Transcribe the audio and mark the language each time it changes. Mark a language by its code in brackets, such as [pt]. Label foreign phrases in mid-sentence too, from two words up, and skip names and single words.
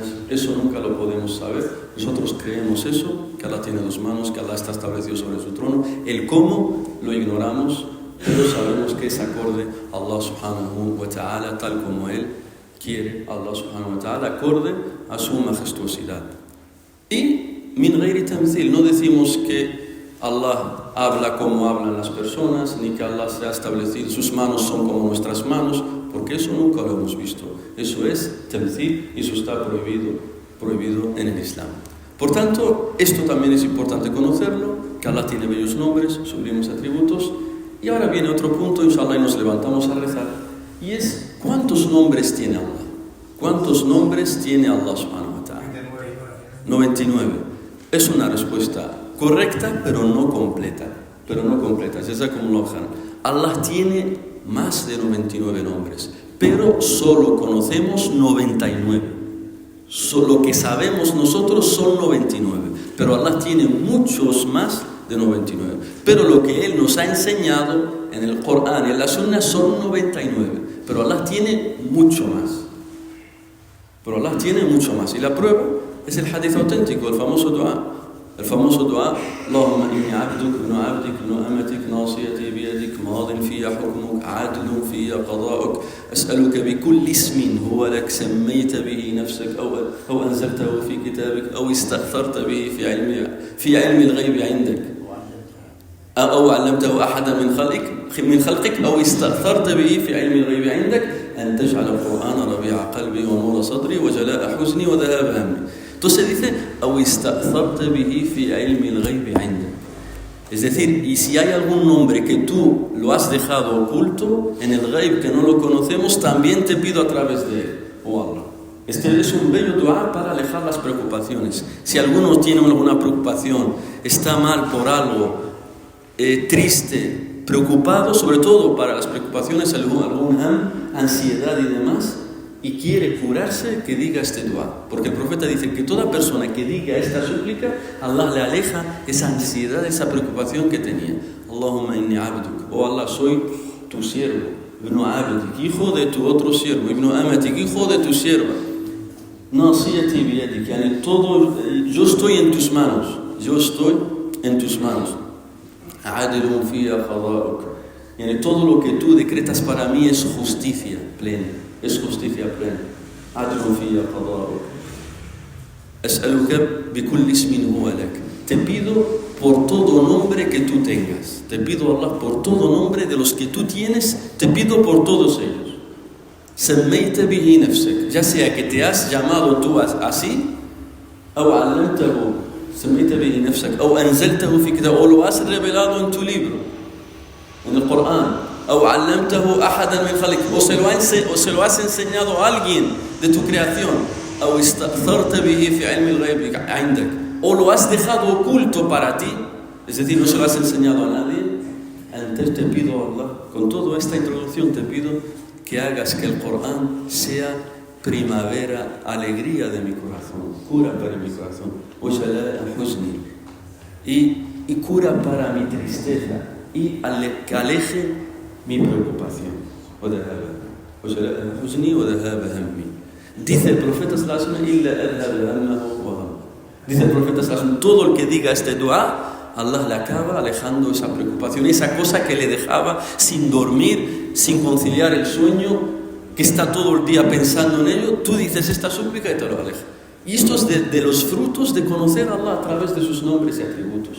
[es] Eso nunca lo podemos saber. Nosotros creemos eso, que Allah tiene dos manos, que Allah está establecido sobre su trono. El cómo lo ignoramos, pero sabemos que es acorde a Allah [ar] سبحانه وتعالى, [es] tal como Él quiere, [ar] الله سبحانه وتعالى, [es] acorde a su majestuosidad. [ar] Y من غير تمثيل, [es] no decimos que Allah habla como hablan las personas, ni que Allah se ha establecido, sus manos son como nuestras manos, porque eso nunca lo hemos visto. Eso es tamthil y eso está prohibido en el Islam. Por tanto, esto también es importante conocerlo, que Allah tiene bellos nombres, sublimes atributos. Y ahora viene otro punto, inshallah, y nos levantamos a rezar, y es, ¿cuántos nombres tiene Allah? ¿Cuántos nombres tiene Allah [ar] سبحانه وتعالى? [es] 99. Es una respuesta correcta, pero no completa. [ar] جزاكم الله خيرا. [es] Allah tiene más de 99 nombres, pero solo conocemos 99. Lo que sabemos nosotros son 99, pero Allah tiene muchos más de 99. Pero lo que Él nos ha enseñado en el Corán y en la Sunna son 99, pero Allah tiene mucho más. Y la prueba es el hadith auténtico, el famoso dua, [ar] اللهم إني عبدك، ابن عبدك، ابن أمتك, ناصيتي بيدك, ماضٍ فيّ حكمك، عدلٌ فيّ قضاؤك، أسألك بكل اسم هو لك سميت به نفسك، أو أنزلته في كتابك، أو استأثرت به في علم الغيب عندك، أو علمته أحدا من خلقك، أو استأثرت به في علم الغيب عندك، أن تجعل القرآن ربيع قلبي ونور صدري وجلاء حزني وذهاب همي. [es] Entonces dice, es decir, y si hay algún nombre que tú lo has dejado oculto en el ghaib, que no lo conocemos, también te pido a través de él, oh Allah. Este es un bello dua para alejar las preocupaciones. Si alguno tiene alguna preocupación, está mal por algo, triste, preocupado, sobre todo para las preocupaciones, alguna ansiedad y demás, y quiere curarse, que diga este dua. Porque el profeta dice que toda persona que diga esta súplica, Allah le aleja esa ansiedad, esa preocupación que tenía. [ar] اللهم إني عبدك, oh Allah, [es] soy tu siervo, [ar] ابن عبدك, [es] hijo de tu otro siervo, [ar] ابن أمتك, [es] hijo de tu sierva. [ar] ناصيتي بيدك, [es] yani todo, yo estoy en tus manos, yo estoy en tus manos. [ar] عدلٌ فيّ قضاؤك, [es] yani todo lo que tú decretas para mí es justicia plena, es justicia plena. [ar] عدلٌ فيّ قضاؤك. أسألك بكل اسم هو لك. [es] Te pido por todo nombre que tú tengas. Te pido, Allah, por todo nombre de los que tú tienes, te pido por todos ellos. [ar] سميت به نفسك, [es] ya sea que te has llamado tú así, [ar] أو علمته, سميت به نفسك, أو أنزلته في كتاب, [es] o lo has revelado en tu libro, en el Corán, [ar] أو علمته أحدا من خلقك, [es] o se lo has enseñado a alguien de tu creación, [ar] أو استأثرت به في علم الغيب عندك, [es] o lo has dejado oculto para ti, es decir, no se lo has enseñado a nadie. Antes te pido, Allah, con toda esta introducción te pido que hagas que el Corán sea primavera, alegría de mi corazón, cura para mi corazón, y cura para mi tristeza, y que aleje mi preocupación. Dice el profeta [ar] صلى الله عليه وسلم, [es] dice el profeta [ar] صلى الله عليه وسلم, [es] todo el que diga este dua, Allah le acaba alejando esa preocupación, esa cosa que le dejaba sin dormir, sin conciliar el sueño, que está todo el día pensando en ello. Tú dices esta súplica y te lo aleja. Y esto es de los frutos de conocer a Allah a través de sus nombres y atributos.